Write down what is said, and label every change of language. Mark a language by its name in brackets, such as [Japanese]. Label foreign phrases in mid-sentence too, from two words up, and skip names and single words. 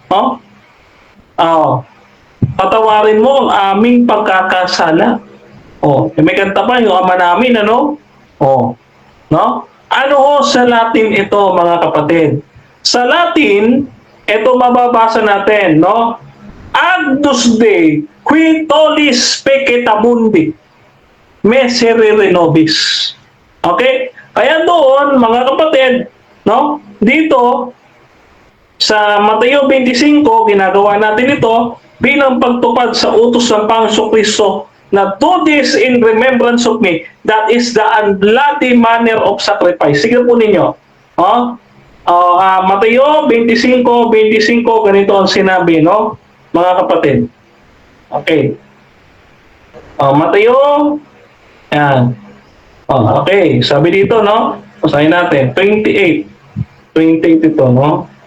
[Filipino] Patawarin mo ang aming pagkakasala. May kanta pa yung ama namin, ano? No? Ano sa Latin ito, mga kapatid? Sa Latin, ito mababasa natin, no? [Latin] Agnus Dei, qui tollis peccata mundi, miserere nobis. [Filipino] Okay? Kaya doon, mga kapatid, no? Dito, sa Mateo 25, ginagawa natin ito bilang pagtupad sa utos ng Panginoong Kristo na [English] do this in remembrance of me. That is the unbloody manner of sacrifice. [Filipino] Sige po ninyo. Mateo 25, ganito ang sinabi, no? Mga kapatid. Okay. Mateo, yan. Okay, sabi dito, no? Basahin natin, 28 ito, no?